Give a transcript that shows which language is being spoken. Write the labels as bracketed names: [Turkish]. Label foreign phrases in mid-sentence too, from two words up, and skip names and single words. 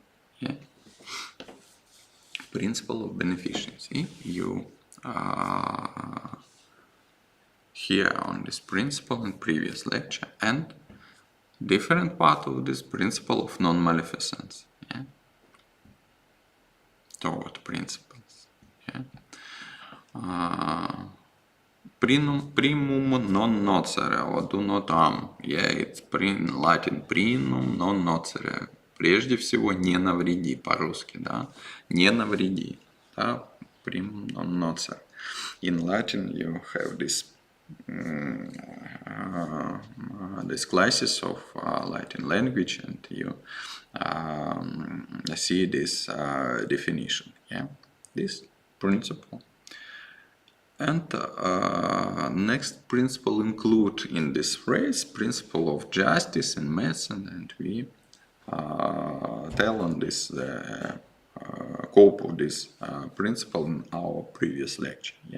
[English] Principle of beneficency. You hear on this principle in previous lecture, and different part of this principle of non-maleficence. Toward principles. [Latin] Primum non nocere, [English] or do not harm. It's Latin [Latin] primum non nocere. [Russian] Прежде всего не навреди, по-русски, не навреди. [Latin] Primum non nocere. [English] In Latin you have this classes of Latin language, and you see this definition. This principle. And next principle include in this phrase principle of justice in medicine, and we tell on this cope of this principle in our previous lecture.